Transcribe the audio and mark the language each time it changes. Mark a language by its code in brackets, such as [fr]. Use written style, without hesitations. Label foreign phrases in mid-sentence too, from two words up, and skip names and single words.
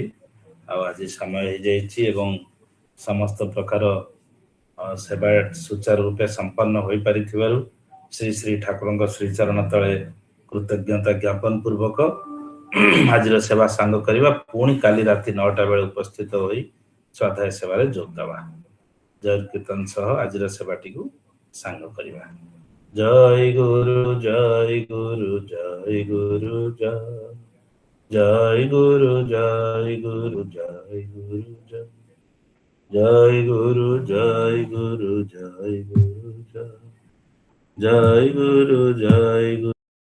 [or] ଆଉ ଆଜି ସମୟ ହେଇଯାଇଛି ଏବଂ ସମସ୍ତ ପ୍ରକାର ସେବା ସୁଚାରୁ ରୂପେ ସମ୍ପନ୍ନ ହୋଇପାରିଥିବାରୁ ଶ୍ରୀ ଶ୍ରୀ ଠାକୁରଙ୍କ ଶ୍ରୀଚରଣ ତଳେ କୃତଜ୍ଞତା ଜ୍ଞାପନ ପୂର୍ବକ ଆଜିର ସେବା ସାଙ୍ଗ କରିବା। ପୁଣି କାଲି ରାତି 9ଟା ବେଳେ ଉପସ୍ଥିତ ହୋଇ ସ୍ୱାଧ୍ୟାୟ ସେବାରେ ଯୋଗ ଦେବା। ଜୟ କୀର୍ତ୍ତନ ସହ ଆଜିର ସେବାଟିକୁ ସାଙ୍ଗ କରିବା। ଜୟ ଗୁରୁ ଜୟ ଗୁରୁ ଜୟ ଗୁରୁ ଜୟ। ଜୟ ଗୁରୁ ଜୟ ଗୁରୁ ଜୟ ଗୁରୁ ଜୟ ଜୟ ଗୁରୁ ଜୟ ଗୁରୁ ଜୟ ଗୁରୁ ଜୟ ଜୟ ଗୁରୁ ଜୟ ଗୁରୁ